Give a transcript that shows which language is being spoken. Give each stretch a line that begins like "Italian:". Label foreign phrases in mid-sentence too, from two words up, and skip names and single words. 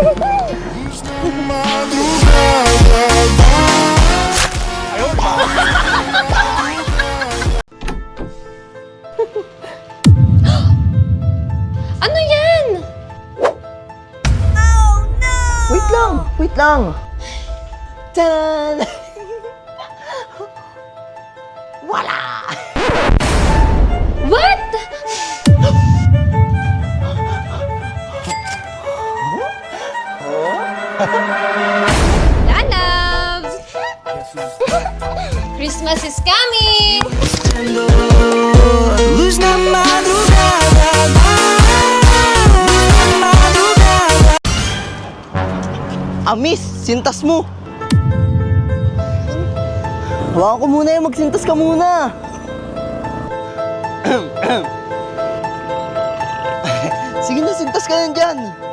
Filipino: Ano yan? Wait lang, wait lang. Tadaan! Wala! What? Lalabs!
English: Christmas is coming!
Portuguese: Luz na madrugada,
Filipino: Amis, sintas mo. Hawakan ko muna yung magsintas ka muna. Sige na, sintas ka na dyan.